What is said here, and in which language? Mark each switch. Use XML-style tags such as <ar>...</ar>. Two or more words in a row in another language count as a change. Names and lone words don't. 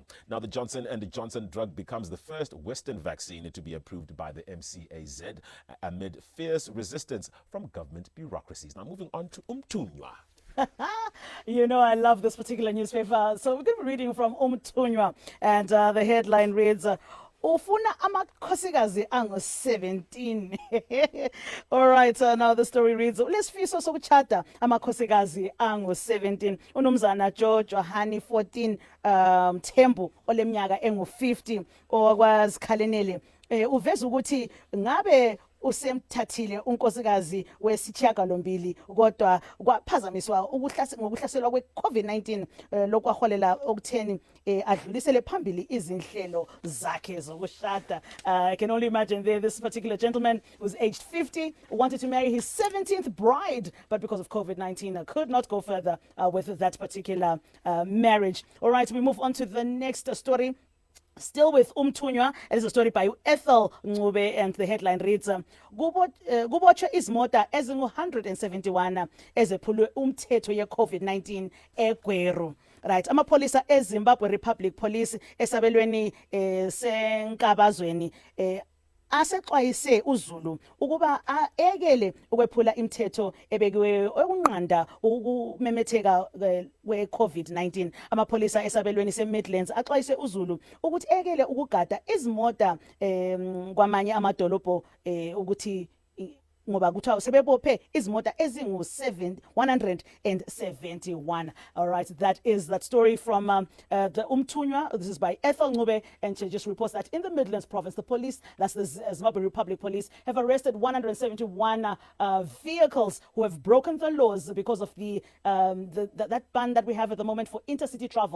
<en>Now, the Johnson & Johnson drug becomes the first Western vaccine to be approved by the MCAZ amid fierce resistance from government bureaucracies. Now, moving on to Umtunywa. You know, I love this particular newspaper. So we're going to be reading from Umtunywa, and the headline reads,</en> <nd>Ufuna amakhosikazi angu 17.</nd> <en>All right, now the story reads,</en> <nd>Lesifiso sokuchata amakhosikazi angu 17. Unumzana Johani 14 Thembu oleminyaka engu 50 okwazikhalenele. Uveza ukuthi ngabe usemthathile unkosikazi wesitshiyagalombili kodwa kwaphazamiswa ngokuhlaselwa kwe-COVID-19 lokwaholela okutheni adlulisele phambili izinhlelo zakhe zokushada.</nd> <en>I can only imagine there, this particular gentleman was aged 50, wanted to marry his 17th bride, but because of COVID-19 could not go further with that particular marriage. All right, we move on to the next story. Still with Umtunywa, it is a story by Ethel Ngube, and the headline reads,</en> <nd>Kubotshwa izimota ezingu-171 ezephulwe umthetho ye-COVID-19 eGweru. Right, amapolisa eZimbabwe Republic Police esabelweni senkabazweni asexwayise uZulu ukuba ekele ukwephula imithetho ebekiwe okunqanda ukumemetheka kwe-COVID-19. Amapolisa esabelweni se-Midlands axwayise uZulu ukuthi ekele ukugada izimota kwamanye amadolobho ukuthi ngoba kuthiwa sebebophe izimota ezingu-171.</nd> <en>All right, that is that story from the Umtunywa. This is by Ethel Ngube, and she just reports that in the Midlands province, the police, that's the Zimbabwe Republic Police, have arrested 171 vehicles who have broken the laws because of that ban that we have at the moment for intercity travel.</en>